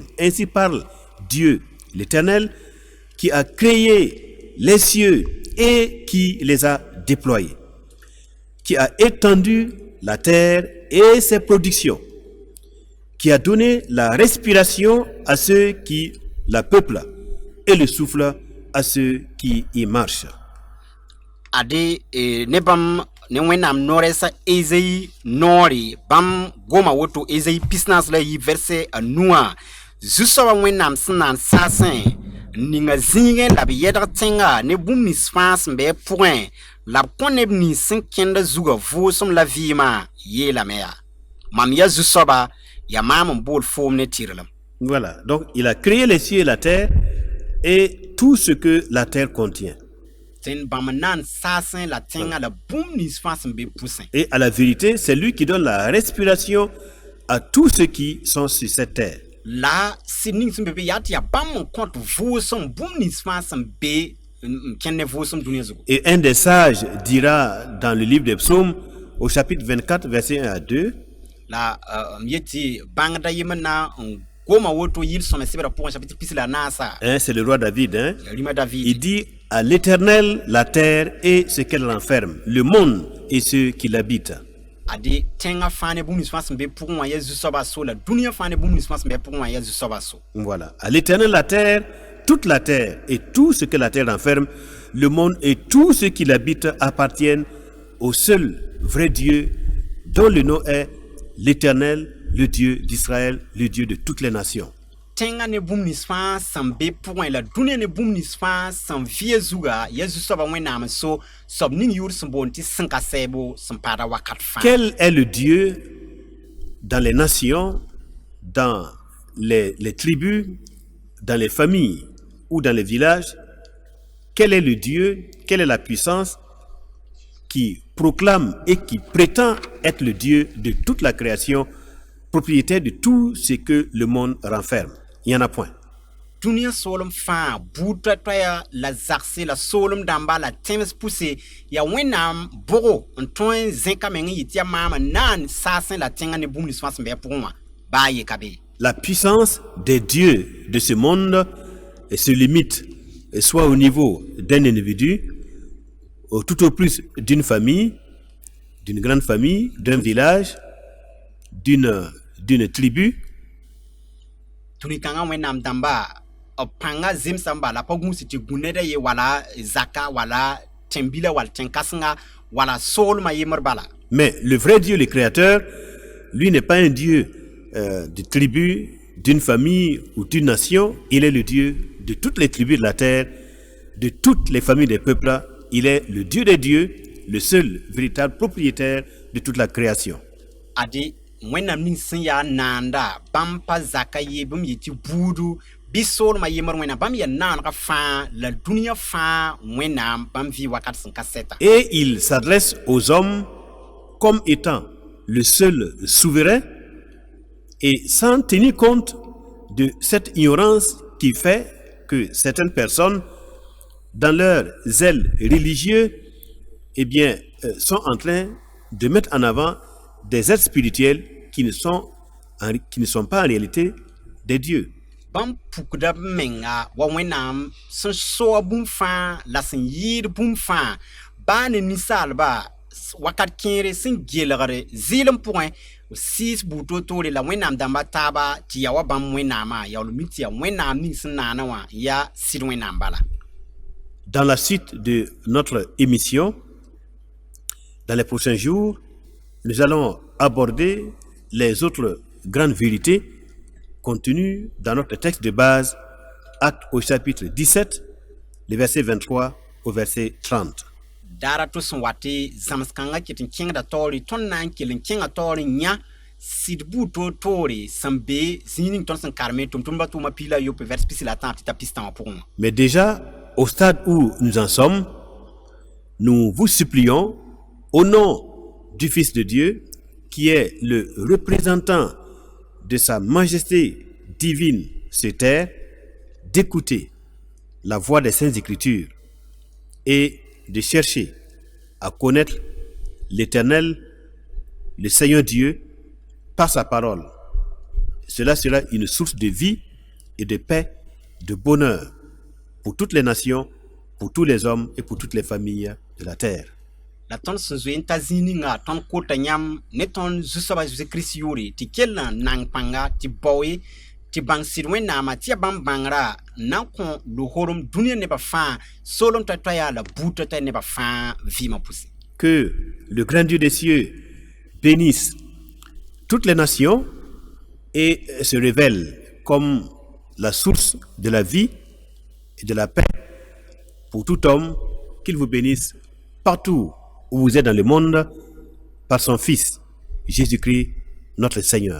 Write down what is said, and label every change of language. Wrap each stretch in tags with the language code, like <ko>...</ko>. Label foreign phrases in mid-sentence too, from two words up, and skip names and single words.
<fr>Ainsi parle Dieu l'Éternel qui a créé les cieux et qui les a déployés, qui a étendu la terre et ses productions, qui a donné la respiration à ceux qui la peuplent et le souffle à ceux qui y marchent.</fr> <mos>Ade ne bãmb ne wẽnnaam noorɛsa Ezayi noore bãmb goma woto Ezayi pisnaas la yi verset a nuã zu-soabã wẽnnaam sẽn na n saasẽ ninga zĩigẽ la b yɛdg tẽnga ne bũmb nins fãa sẽn be pʋgẽ la b kõ neb nins sẽn kẽnda zugã vʋʋsem la vɩɩmã yeelame yaa mam ya zu-soaba ya maam n bool foom ne tɩrlem.</mos> <fr>Voilà, donc il a créé les cieux et la terre et tout ce que la terre contient.</fr> <mos>Tẽnd bãmb na n saasẽ la tẽngã la bũmb nins fãa sẽn be pʋsẽ.</mos> <fr>Et à la vérité, c'est lui qui donne la respiration à tous ceux qui sont sur cette terre.</fr> <mos>La sɩd ning sẽn be be yaa tɩ yaa bãmb n kõt vʋʋsem bũmb nins fãa sẽn be n kẽnd ne vʋʋsem dũniyã zugu.</mos> <fr>Et un des sages dira dans le livre des psaumes, au chapitre 24, verset 1 à 2,</fr> <mos>La m yetɩ bãngda yem na n goma woto yɩl sõme sɩbra pʋgẽ chapitre pis la naasa</mos> <fr>hein, c'est le roi David, hein,</fr> <mos>rima David.</mos> <fr>il dit à l'Éternel la terre et ce qu'elle renferme, le monde et ceux qui l'habitent.</fr> <mos>Ade tẽngã fãa ne bũmb nins fãa sẽn be pʋgẽ wã ya zu-soabã so la dũniyã fãa ne bũmb nins fãa sẽn be pʋgẽ wã ya zu-soabã so.</mos> <fr>Voilà. À l'Éternel la terre, toute la terre et tout ce que la terre renferme, le monde et tout ce qui l'habite appartiennent au seul vrai Dieu, dont le nom est l'Éternel, le Dieu d'Israël, le Dieu de toutes les nations.</fr> <mos>Tẽngã ne bũmb nins fãa sẽn be pʋgẽ la dũniyã ne bũmb nins fãa sẽn vɩa zugã ya zu-soabã wẽnnaam so soab ning yʋʋr sẽn boond tɩ sẽnka sɛɛbo sẽn paada wakat fãa.</mos> <fr>Quel est le Dieu dans les nations, dans les tribus, dans les familles ou dans les villages? Quel est le Dieu, quelle est la puissance qui proclame et qui prétend être le Dieu de toute la création, propriétaire de tout ce que le monde renferme? Il n'y en a point.</fr> <mos>Dũniyã soolem fãa buud toɛtoɛya la zagse la soolem dãmba la tẽms pʋse ya wẽnnaam bogo n tõe n zẽka meng n yɩ tɩ ya maama naan saasẽ la tẽngã ne bũmb nins fãa sẽn be pʋgẽ wã baa yeka be.</mos> <fr>La puissance des dieux de ce monde se limite soit au niveau d'un individu, ou tout au plus d'une famille, d'une grande famille, d'un village, d'une tribu.</fr> <mos>Tũni-kãngã wẽnnaam dãmba b pãnga zemsã n bala pa gũus tɩ gũ ned a ye wala zaka wala tẽn-bila wala tẽn-kãsenga wala soolmã yembr bala.</mos> <fr>Mais le vrai Dieu, le Créateur, lui n'est pas un Dieu de tribu, d'une famille ou d'une nation. Il est le Dieu de toutes les tribus de la terre, de toutes les familles des peuples. Il est le Dieu des dieux, le seul véritable propriétaire de toute la création.</fr> <mos>Ade wẽnnaam ning sẽn yaa naanda bãmb pa zaka ye bãmb yɩ tɩ buudu bɩ soolmã yembr wẽnnaam bãmb yaa naanegã fãa la dũniyã fãa wẽnnaam bãmb vɩ wakat sẽn ka sɛta.</mos> <fr>Et il s'adresse aux hommes comme étant le seul souverain et sans tenir compte de cette ignorance qui fait que certaines personnes, dans leur zèle religieux, eh bien, sont en train de mettre en avant des êtres spirituels qui ne sont pas en réalité des dieux.</fr> <mos>Bãmb pukda b menga wa wẽnnaam sẽn soa bũmb fãa la sẽn yɩɩd bũmb fãa baa ne ninsaalba wakat kẽere sẽn gelgd zɩɩlem pʋgẽ siis buud to-toore la wẽnnaam dãmba taaba tɩ ya wa bãmb wẽnnaamã yaool mi tɩ ya wẽnnaam ning sẽn naanã wã yaa sɩd wẽnnaam bala.</mos> <fr>Dans la suite de notre émission, dans les prochains jours, nous allons aborder les autres grandes vérités contenues dans notre texte de base, Actes au chapitre 17, les versets 23 au verset 30.</fr> <mos>Dara to sẽn wat tɩ zãms-kãngã ket n kẽngda taoore tõnd na n kell n kẽngã taoor n yã sɩd buud to-toore sẽn be zĩig ning tõnd sẽn karme tʋm-tʋmdbã tʋʋmã piila yope vers pis la tãab tɩ t'a pis tãwã pʋgẽ wã.</mos> <fr>Mais déjà, au stade où nous en sommes, nous vous supplions, au nom du Fils de Dieu, qui est le représentant de sa majesté divine sur terre, d'écouter la voix des Saintes Écritures et de chercher à connaître l'Éternel, le Seigneur Dieu, par sa parole. Cela sera une source de vie et de paix, de bonheur pour toutes les nations, pour tous les hommes et pour toutes les familles de la terre.</fr> <mos>La tõnd sẽn zoe n ta zĩig ninga tõnd kota yãmb ne tõnd zu-soabã Zeezi-Kirist yʋʋre tɩ kell n nang pãnga tɩ bao ye tɩ bãng sɩd wẽnnaamã tɩ ya bãmb bãngrã n na n kõ lohorem dũniyã nebã fãa soolem toɛ-toɛya la buud toɛ-toɛ nebã fãa vɩɩmã pʋse.</mos> <fr>que le grand Dieu des cieux bénisse toutes les nations et se révèle comme la source de la vie et de la paix pour tout homme, qu'il vous bénisse partout où vous êtes dans le monde par son Fils, Jésus-Christ, notre Seigneur.</fr>